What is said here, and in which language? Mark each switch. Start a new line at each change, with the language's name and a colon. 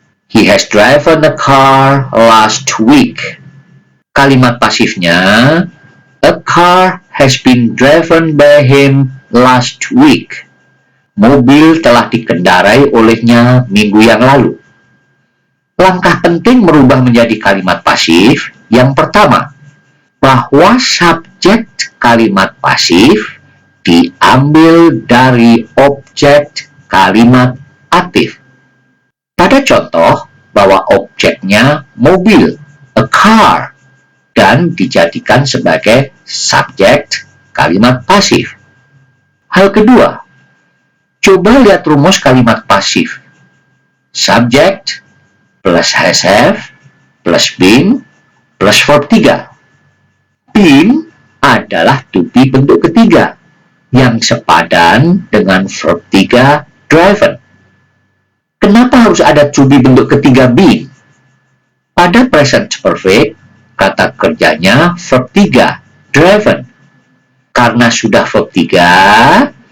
English: He has driven a car last week.
Indonesian: Kalimat pasifnya,
English: a car has been driven by him last week.
Indonesian: Mobil telah dikendarai olehnya minggu yang lalu. Langkah penting merubah menjadi kalimat pasif. Yang pertama, bahwa subjek kalimat pasif diambil dari objek kalimat aktif. Pada contoh, bahwa objeknya mobil, a car, dan dijadikan sebagai subjek kalimat pasif. Hal kedua, coba lihat rumus kalimat pasif.
English: Subject plus has have plus been plus verb 3.
Indonesian: Been adalah to be bentuk ketiga, yang sepadan dengan verb 3, driven. Kenapa harus ada to be bentuk ketiga been? Pada present perfect, kata kerjanya verb 3, driven. Karena sudah verb 3,